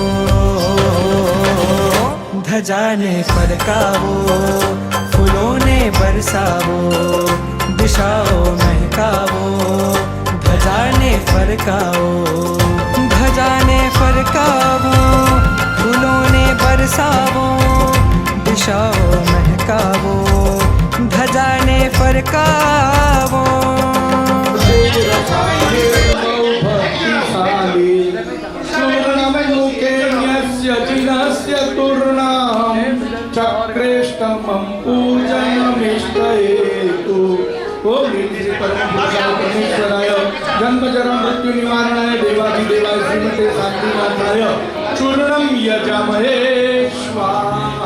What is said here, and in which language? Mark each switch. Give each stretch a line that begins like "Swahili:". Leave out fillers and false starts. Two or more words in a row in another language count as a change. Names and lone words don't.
Gujarati: ધજાને ફરકાવો, ફૂલોને બરસાવો, દિશાઓ મહેકાવો. ધજાને ફરકાવો, ધજાને ફરકાવો, ફૂલોને બરસાવો, દિશાઓ મહેકાવો. ધજાને ફરકાવો.
Sanskrit: चक्रेष्टमं पूजनमिष्टहेतु. ओम श्री परम परमेश्वराय जन्म जन्म मृत्यु निवारणाय देवादि देवाय श्रीमते शांतिनाथाय चूर्णम यजामहे स्वाहा.